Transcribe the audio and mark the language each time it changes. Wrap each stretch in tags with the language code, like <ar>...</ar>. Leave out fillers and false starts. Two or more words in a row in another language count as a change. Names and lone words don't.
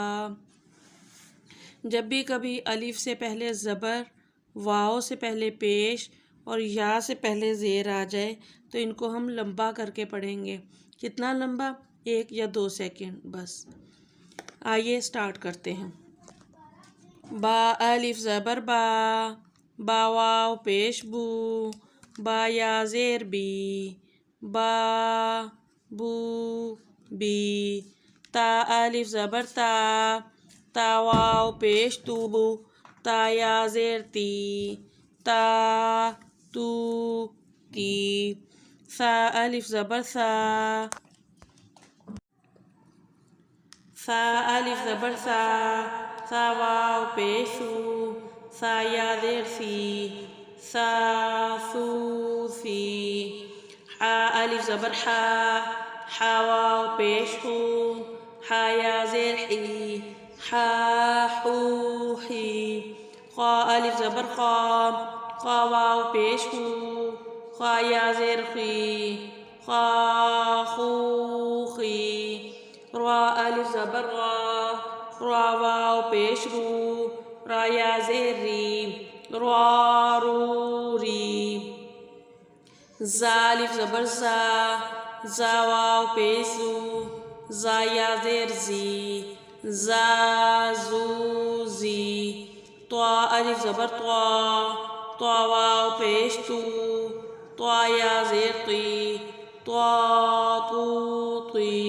<ur>جب بھی کبھی الف سے پہلے زبر، واو سے پہلے پیش اور یا سے پہلے زیر آ جائے تو ان کو ہم لمبا کر کے پڑھیں گے۔ کتنا لمبا؟ 1 یا 2 سیکنڈ بس۔ آئیے سٹارٹ کرتے ہیں۔ با الف زبر با، با واو پیش بو، با یا زیر بی، با بو بی۔ تا الف زبر تا، تا واو پیش تو، تا یا زیر تی، تا تو تی۔ سا الف زبر سا، سا الف زبر سا، سا واو پیش سو، سا یا زیر سی، سا سو سی۔ حا الف زبر حا، حا واو پیش ہو، حا یا زیر حی، حا حو حی۔ خا الف زبر خا، خا واو پیش ہو، خا یا زیر خی، خا خو خی۔ را الف زبر را، را واو پیش رو، را یا زیر ری، را رو ری۔ زا الف زبر زا، زا واو پیش زو، زا یا زیر زی، زا زو زی۔ طا الف زبر طا، طا واو پیش تو، طا یا زیر طی، طا تو طی۔</ur>